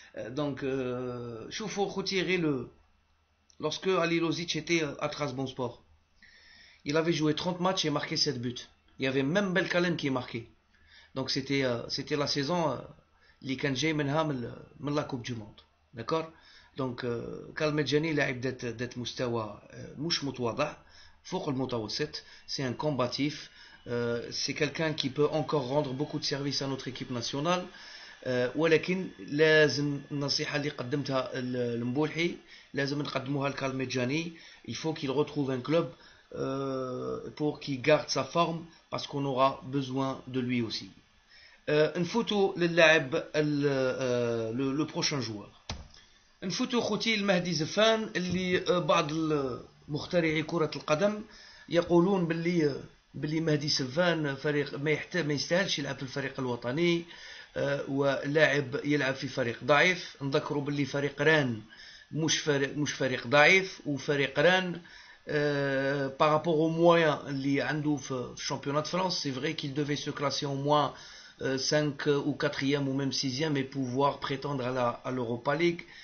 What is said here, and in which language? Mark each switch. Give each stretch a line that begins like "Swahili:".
French: Donc, Choufou retirez le. Lorsque Ali Lozic était à Trabzonspor, il avait joué 30 matchs et marqué 7 buts. Il y avait même Belkalem qui marquait. Donc c'était la saison
Arabic: اللي كان جاي منها
French: من la Coupe du Monde. D'accord.
Arabic: Donc Karl Medjani لاعب ذات مستوى مش متواضع فوق المتوسط.
French: C'est un combatif. C'est quelqu'un qui peut encore rendre beaucoup de services à notre équipe nationale.
Arabic: ولكن لازم النصيحة اللي قدمتها لمبولحي لازم نقدموها لكارل ميدجاني.
French: Il faut qu'il retrouve un club pour qu'il garde sa forme parce qu'on aura besoin de lui aussi.
Arabic: نفوتوا للاعب لو بروشان جوار. نفوتوا خوتي المهدي زفان اللي بعض مخترعي كرة القدم يقولون باللي مهدي زفان فريق ما يستاهلش يلعب في الفريق الوطني ولاعب يلعب في فريق ضعيف. نذكروا باللي فريق ران مش فريق ضعيف وفريق ران
French: par rapport aux moyens
Arabic: اللي عنده في
French: championnat de France, c'est vrai qu'il devait se classer au moins 5 ou 4e ou même 6e et pouvoir prétendre à l'Europa League.